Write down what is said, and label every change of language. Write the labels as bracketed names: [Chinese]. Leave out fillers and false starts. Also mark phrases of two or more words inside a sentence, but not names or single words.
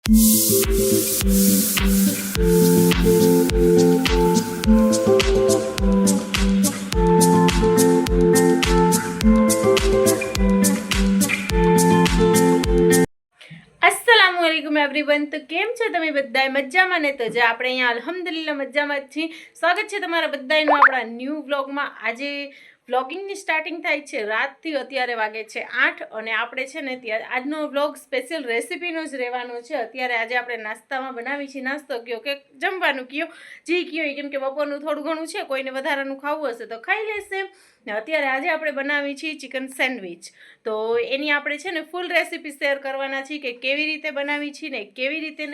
[Arabic] अस्सलामुअलैकुम एवरीवन। [Gujarati] તો કેમ છો તમે બધાય મજામાં ને? તો જે આપણે અહીંયા અલ્હમ્દુલિલ્લાહ મજામાં જ છીએ। સ્વાગત છે તમારા બધાયનું આપણા ન્યૂ વ્લોગમાં। આજે વ્લોગિંગની સ્ટાર્ટિંગ થાય છે રાતથી, અત્યારે વાગે છે 8 અને આપણે છે ને ત્યારે આજનો વ્લોગ સ્પેશિયલ રેસિપીનો જ રહેવાનો છે। અત્યારે આજે આપણે નાસ્તામાં બનાવી છે, નાસ્તો કયો કે જમવાનું કયો જે કયો, કેમ કે બપોરનું થોડું ઘણું છે, કોઈને વધારાનું ખાવું હશે તો ખાઈ લેશે ને। અત્યારે આજે આપણે બનાવી છે ચિકન સેન્ડવિચ। તો એની આપણે છે ને ફૂલ રેસિપી શેર કરવાના છીએ કે કેવી રીતે બનાવી છે ને કેવી રીતે નહીં।